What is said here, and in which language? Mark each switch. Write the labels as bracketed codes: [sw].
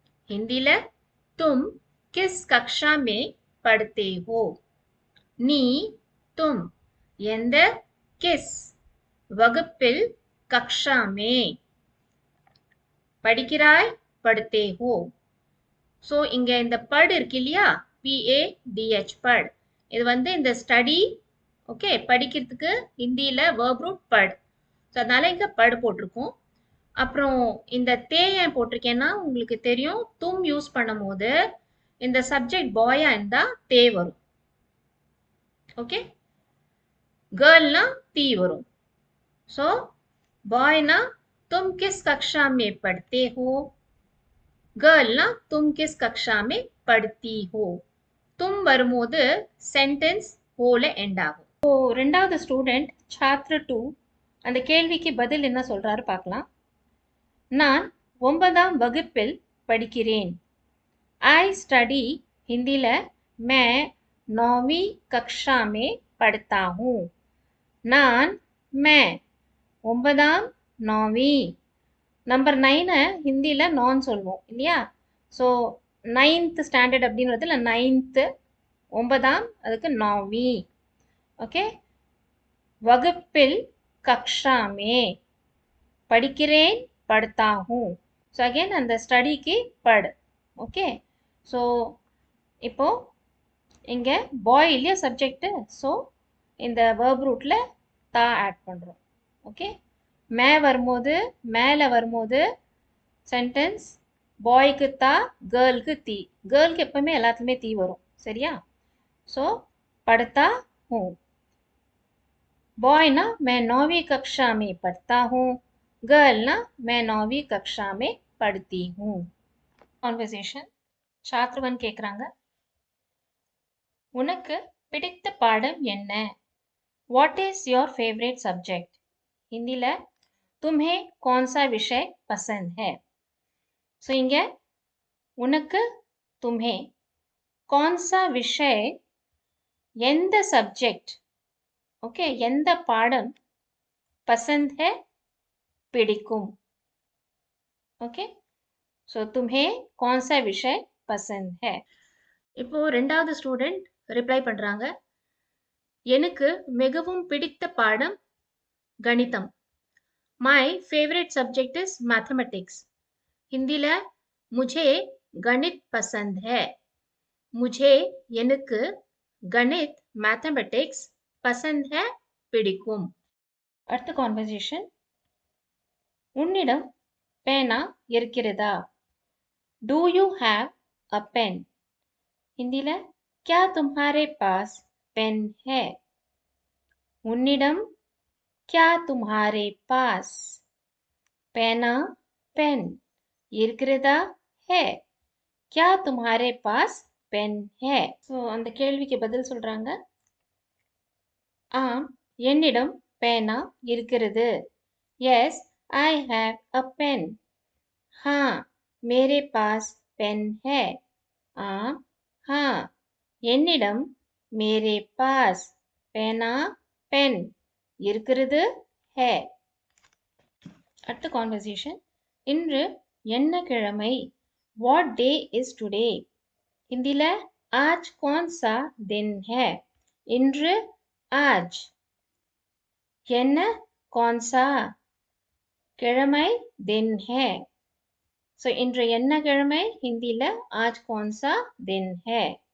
[hi] हिंदीல तुम किस कक्षा में पढ़ते हो? நீ तुम [ta] எந்த [hi] किस [ta] வகுப்பில் [hi] कक्षा में [ta] படிக்கிறாய் [hi] पढ़ते हो. [ta] ஸோ இங்க இந்த பட் இருக்கு இல்லையா, PADH பட், இது வந்து இந்த ஸ்டடி, ஓகே, படிக்கிறதுக்கு ஹிந்தியில verb root பட். ஸோ அதனால இங்க பட் போட்டிருக்கோம். அப்புறம் இந்த தே ஏன் போட்டிருக்கேன்னா உங்களுக்கு தெரியும், தும் யூஸ் பண்ணும் போது இந்த சப்ஜெக்ட் பாயா இருந்தா தே வரும். ஓகே, கேர்ள்னா தீ வரும். ஸோ பாய்னா [hi] तुम किस कक्षा में पढ़ते हो, गर्लना तुम किस कक्षा में पढ़ती हो. [ta] तुम வரும்போது சென்டென்ஸ் ஹோல எண்ட் ஆகும். ஸோ ரெண்டாவது ஸ்டூடெண்ட் சாத்ரு 2 அந்த கேள்விக்கு பதில் என்ன சொல்றாரு பார்க்கலாம். நான் 9ஆம் வகுப்பில் படிக்கிறேன். [en] I study, [hi] हिंदीல मैं 9वीं कक्षा में पढ़ता हूँ. [ta] நான் [hi] मैं [ta] 9ஆம் 9वीं நம்பர் 9 ஹிந்தியில நான் சொல்லுவோம் இல்லையா. ஸோ 9th ஸ்டாண்டர்ட் அப்படின்றதுல 9th 9ஆம் அதுக்கு 9वीं. ஓகே, வகுப்பில் கக்ஷா மே படிக்கிறேன் [hi] पढ़ता हूँ. [ta] ஸோ அகெயின் அந்த ஸ்டடிக்கு பட். ஓகே, ஸோ இப்போ இங்க பாய் இல்லையா சப்ஜெக்ட், ஸோ இந்த verb rootல தா ஆட் பண்றோம். ஓகே, மே வரும்போது மேலே வரும்போது சென்டென்ஸ் பாய்க்கு தா, கேர்ளுக்கு தீ. கேர்ளுக்கு எப்பவுமே எல்லாத்துலேயுமே தீ வரும், சரியா. [hi] ஸோ पढ़ता हूँ. [ta] பாய்னா [hi] मैं 9वीं कक्षा में पढ़ता हूँ. गर्ल ना मैं 9वीं कक्षा में पढ़ती हूँ. [ta] கான்வர்சேஷன் சாத்ரு 1 கேட்குறாங்க, உனக்கு பிடித்த பாடம் என்ன? [en] What is your favourite subject? [hi] हिंदीல तुम्हें कौन सा विषय पसंद है? [ta] ஸோ இங்க உனக்கு [hi] तुम्हें कौन सा विषय [ta] எந்த சப்ஜெக்ட், ஓகே, எந்த பாடம் [hi] पसंद है [ta] பிடிக்கும். [hi] ஓகே, ஸோ तुम्हें कौन सा विषय पसंद है. [ta] இப்போ ரெண்டாவது ஸ்டூடெண்ட் ரிப்ளை பண்றாங்க, எனக்கு மிகவும் பிடித்த பாடம் கணிதம். [en] My favourite subject is mathematics. [hi] ஹிந்தில मुझे गणित पसंद है. मुझे [ta] எனக்கு [hi] கணித் मैथमेटिक्स पसंद है [ta] பிடிக்கும். அடுத்த கான்வர்சேஷன், உன்னிடம் பேனா இருக்கிறதா? [en] Do you have a pen? [hi] हिंदीல क्या तुम्हारे पास पेन है? [ta] उन्निडम [hi] क्या तुम्हारे पास பேனா पेन [ta] இருக்கிறதா [hi] है, क्या तुम्हारे पास पेन है. [ta] ஸோ அந்த கேள்விக்கு பதில் சொல்றாங்க, ஆம் என்னிடம் பேனா இருக்கிறது. [en] Yes I have a pen. [hi] हाँ मेरे पास पेन है. [ta] ஆம் [hi] हाँ [ta] என்னிடம் [hi] मेरे पास பேனா பென் [ta] இருக்கிறது [hi] है. [ta] அடுத்த கான்வர்சேஷன், இன்று என்ன கிழமை? [en] What day is today? [hi] ஹிந்தில आज कौन सा दिन है. [ta] இன்று [hi] आज, [ta] என்ன [hi] कौन सा [ta] கிழமை [hi] दिन है. [ta] ஸோ இன்று என்ன கிழமை ஹிந்தியில [hi] आज कौन सा दिन है.